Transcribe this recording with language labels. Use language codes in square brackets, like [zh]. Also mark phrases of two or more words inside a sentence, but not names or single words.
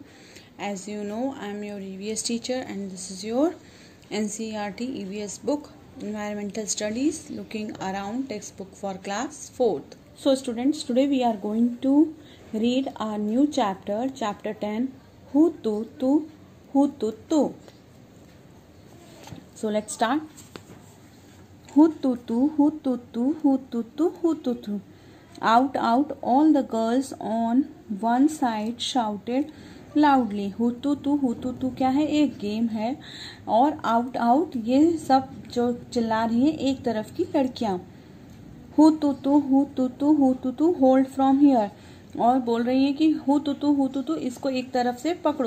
[en] As you know, I am your EVS teacher and this is your NCERT EVS book, Environmental Studies, looking around textbook for class 4th. So students, today we are going to read our new chapter, chapter 10, Hu Tu Tu, Hu Tu Tu. So let's start. Hu Tu Tu, Hu Tu Tu, Hu Tu Tu, Hu Tu Tu. Out, out, all the girls on one side shouted loudly. [hi] हुतू तू क्या है? एक गेम है. और [en] out out [hi] ये सब जो चिल्ला रही है एक तरफ की लड़कियां. [en] हुतू तू hold from here. [hi] और बोल रही है कि हुतू तू इसको एक तरफ से पकड़ो.